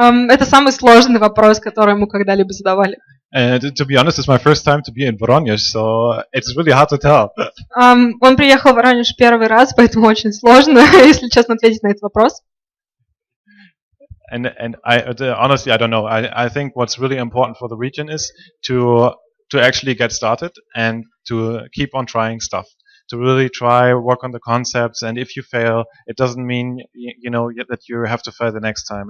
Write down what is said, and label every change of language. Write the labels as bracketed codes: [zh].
[ru] Это самый сложный вопрос, который мы когда-либо задавали. [en] To be honest, it's my first time to be in Voronezh, so it's really hard to tell. [ru] Он приехал в Воронеж первый раз, поэтому очень сложно, если честно, ответить на этот вопрос. [en] And honestly, I don't know. I think what's really important for the region is to actually get started and to keep on trying stuff. To really try, work on the concepts, and if you fail, it doesn't mean that you have to fail the next time.